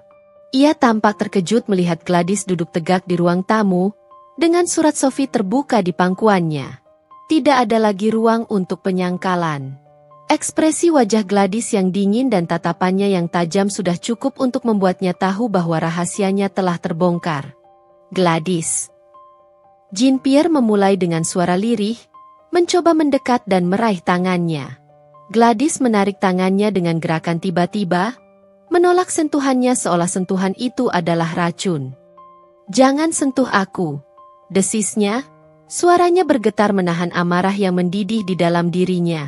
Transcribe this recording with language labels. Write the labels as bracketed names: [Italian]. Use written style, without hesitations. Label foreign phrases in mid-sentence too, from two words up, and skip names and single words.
[Indonesian] Ia tampak terkejut melihat Gladys duduk tegak di ruang tamu, dengan surat Sophie terbuka di pangkuannya. Tidak ada lagi ruang untuk penyangkalan. Ekspresi wajah Gladys yang dingin dan tatapannya yang tajam sudah cukup untuk membuatnya tahu bahwa rahasianya telah terbongkar. Gladys. Jean-Pierre memulai dengan suara lirih, mencoba mendekat dan meraih tangannya. Gladys menarik tangannya dengan gerakan tiba-tiba, menolak sentuhannya seolah sentuhan itu adalah racun. "Jangan sentuh aku," desisnya, suaranya bergetar menahan amarah yang mendidih di dalam dirinya.